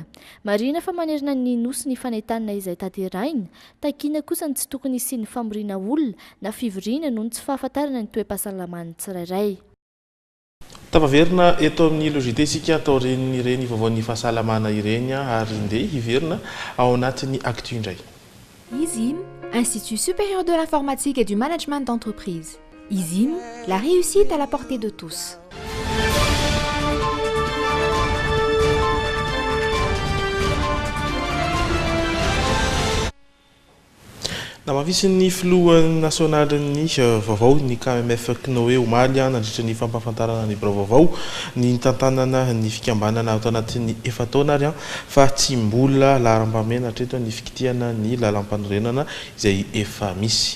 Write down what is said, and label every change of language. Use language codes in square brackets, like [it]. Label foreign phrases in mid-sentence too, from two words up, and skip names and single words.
[mg] Marina fa manerina ny nosy ny fanentanana izay tanteraina, takiana kosa ny tsy tokony isian'ny famoriana olona na fivoriana noho ny tsy fahafantarana ny toe-pahasalaman'ny tsirairay. Tapaverina eto amin'ny logité isika atao ireny vaovaon'ny fahasalamana ireny ary ndeha hiverina ao anatin'ny actu indray. [fr] ISIM, Institut supérieur de l'informatique et du management d'entreprise. ISIM, la réussite à la portée de tous. [mg] Namavisin'ny filohan'ny nasionalin'ny vaovao ny KMF Knoe omaly nandritra ny fampafantarana ny vaovao ny tantanana ny fikambanana ato anatin'ny efataona ary fa tsy mbola laharam-pamena hatreto ny fikitiana ny lalam-panorenana izay efa misy.